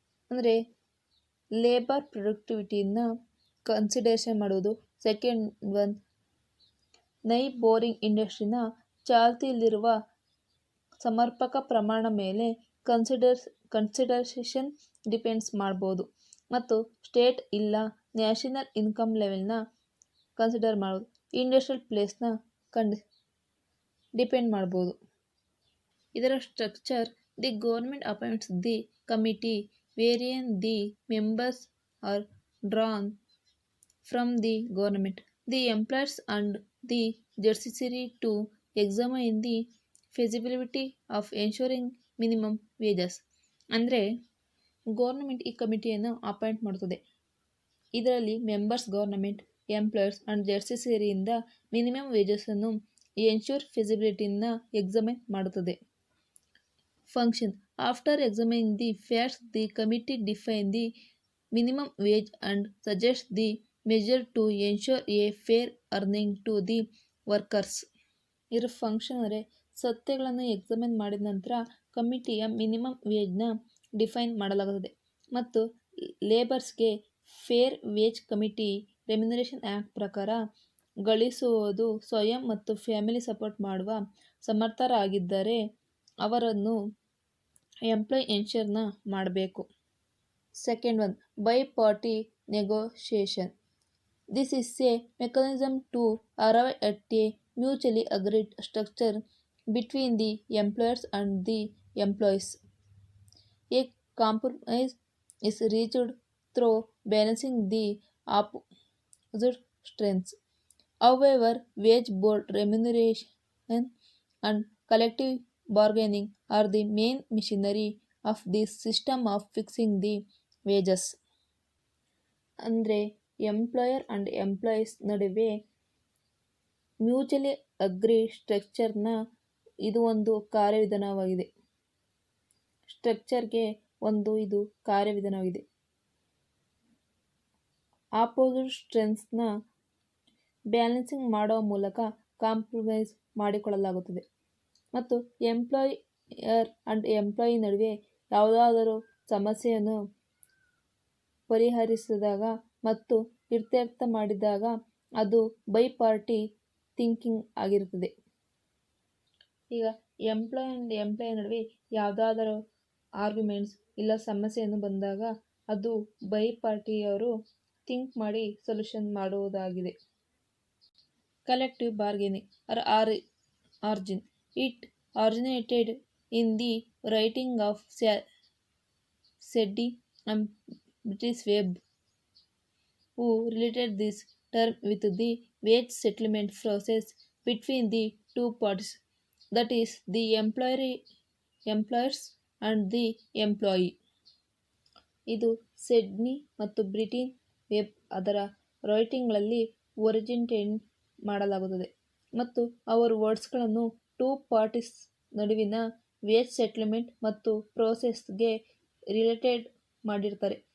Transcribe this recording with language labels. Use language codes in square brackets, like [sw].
[kn] ಅಂದರೆ labour ಪ್ರೊಡಕ್ಟಿವಿಟಿನ consideration ಮಾಡುವುದು, second one ನೈಬೋರಿಂಗ್ ಇಂಡಸ್ಟ್ರಿನ ಚಾಲ್ತಿಯಲ್ಲಿರುವ ಸಮರ್ಪಕ ಪ್ರಮಾಣ ಮೇಲೆ ಕನ್ಸಿಡರೇಷನ್ ಡಿಪೆಂಡ್ಸ್ ಮಾಡ್ಬೋದು, ಮತ್ತು ಸ್ಟೇಟ್ ಇಲ್ಲ ನ್ಯಾಷನಲ್ ಇನ್ಕಮ್ ಲೆವೆಲ್ನ ಕನ್ಸಿಡರ್ ಮಾಡೋದು, ಇಂಡಸ್ಟ್ರಿಯಲ್ ಪ್ಲೇಸ್ನ ಡಿಪೆಂಡ್ ಮಾಡ್ಬೋದು. ಇದರ [en] Structure: the government appoints the committee wherein the members are drawn from the government, the employers and the judiciary to examine the feasibility of ensuring minimum wages. [kn] ಅಂದರೆ government ಈ ಕಮಿಟಿಯನ್ನು appoint ಮಾಡುತ್ತದೆ. ಇದರಲ್ಲಿ members government, employers and ಜಡ್ಸಿಯರಿಯಿಂದ minimum ವೇಜಸನ್ನು ensure ಫಿಸಿಬಿಲಿಟಿನ examine ಮಾಡುತ್ತದೆ. [en] Function: After examining the facts, the committee defines the minimum wage and suggests the measure to ensure a fair earning to the workers. [kn] ಇದರ function ಅಂದರೆ ಸತ್ಯಗಳನ್ನು examine ಮಾಡಿದ ನಂತರ ಕಮಿಟಿಯ minimum ವೇಜ್ನ define ಮಾಡಲಾಗುತ್ತದೆ ಮತ್ತು ಲೇಬರ್ಸ್ಗೆ fair wage committee remuneration act ಪ್ರಕಾರ ಗಳಿಸುವುದು ಸ್ವಯಂ ಮತ್ತು ಫ್ಯಾಮಿಲಿ ಸಪೋರ್ಟ್ ಮಾಡುವ ಸಮರ್ಥರಾಗಿದ್ದರೆ ಅವರನ್ನು ಎಂಪ್ಲಾಯ್ ಎನ್ಶೂರ್ನ ಮಾಡಬೇಕು. [en] Second one by party negotiation. This is a mechanism to arrive at a mutually agreed structure between the employers and the employees. A compromise is reached through balancing the opposite strengths. However, wage board remuneration and collective bargaining are the main machinery of this system of fixing the wages. [kn] ಅಂದರೆ employer and employees ನಡುವೆ mutually agri ಸ್ಟ್ರಕ್ಚರ್ನ ಇದು ಒಂದು ಕಾರ್ಯವಿಧಾನವಾಗಿದೆ. ಸ್ಟ್ರಕ್ಚರ್ಗೆ ಇದು ಕಾರ್ಯವಿಧಾನವಾಗಿದೆ. Opposite ಸ್ಟ್ರೆಂತ್ಸ್ನ balancing ಮಾಡುವ ಮೂಲಕ ಕಾಂಪ್ರಮೈಸ್ ಮಾಡಿಕೊಳ್ಳಲಾಗುತ್ತದೆ ಮತ್ತು ಎಂಪ್ಲಾಯರ್ ಆ್ಯಂಡ್ ಎಂಪ್ಲಾಯಿ ನಡುವೆ ಯಾವುದಾದರೂ ಸಮಸ್ಯೆಯನ್ನು ಪರಿಹರಿಸಿದಾಗ ಮತ್ತು ಇತ್ಯರ್ಥ ಮಾಡಿದಾಗ ಅದು ಬೈ ಪಾರ್ಟಿ ಥಿಂಕಿಂಗ್ ಆಗಿರುತ್ತದೆ. ಈಗ ಎಂಪ್ಲಾಯ್ ಆ್ಯಂಡ್ ಎಂಪ್ಲಾಯ್ ನಡುವೆ ಯಾವುದಾದರೂ ಆರ್ಗ್ಯುಮೆಂಟ್ಸ್ ಇಲ್ಲ ಸಮಸ್ಯೆಯನ್ನು ಬಂದಾಗ ಅದು ಬೈ ಪಾರ್ಟಿಯವರು ಥಿಂಕ್ ಮಾಡಿ ಸೊಲ್ಯೂಷನ್ ಮಾಡುವುದಾಗಿದೆ. [en] Collective bargaining origin it originated in the writing of Sidney and British Webb, who related this term with the wage settlement process between the two parties, that is, the employers and the employee. [kn] ಇದು Sydney ಮತ್ತು British web ಅದರ ರೈಟಿಂಗ್ಗಳಲ್ಲಿ originate ಮಾಡಲಾಗುತ್ತದೆ ಮತ್ತು ಅವರು ವರ್ಡ್ಸ್ಗಳನ್ನು two parties ನಡುವಿನ wage settlement ಮತ್ತು ಪ್ರೋಸೆಸ್ಗೆ related ಮಾಡಿರ್ತಾರೆ.